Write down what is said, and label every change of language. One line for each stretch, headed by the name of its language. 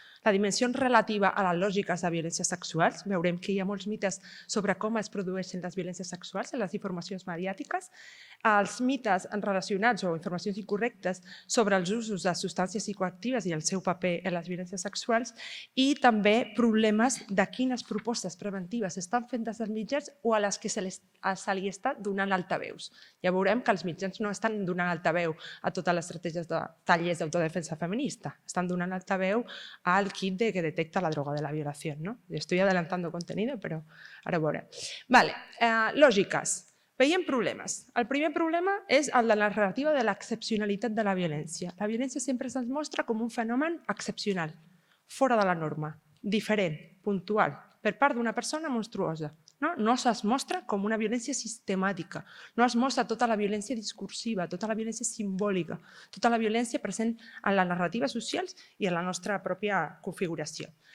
Catalan: La dimensió relativa a les lògiques de violències sexuals, veurem que hi ha molts mites sobre com es produeixen les violències sexuals en les informacions mediàtiques, els mites relacionats o informacions incorrectes sobre els usos de substàncies psicoactives i el seu paper en les violències sexuals i també problemes de quines propostes preventives estan fent des dels mitjans o a les que se li està donant altaveus. Ja veurem que els mitjans no estan donant altaveu a totes les estratègies de tallers d'autodefensa feminista, estan donant altaveu al kit que detecta
Spanish: la droga de la violación. Estoy adelantando contenido, pero ahora
Catalan: veurem. Lògiques. Veiem problemes. El primer problema és el de la narrativa de l'excepcionalitat de la violència. La violència sempre se'ns mostra com un fenomen excepcional, fora de la norma, diferent, puntual, per part d'una persona monstruosa. No es mostra com una violència sistemàtica, no es mostra tota la violència discursiva, tota la violència simbòlica, tota la violència present en les narratives socials i en la nostra pròpia configuració.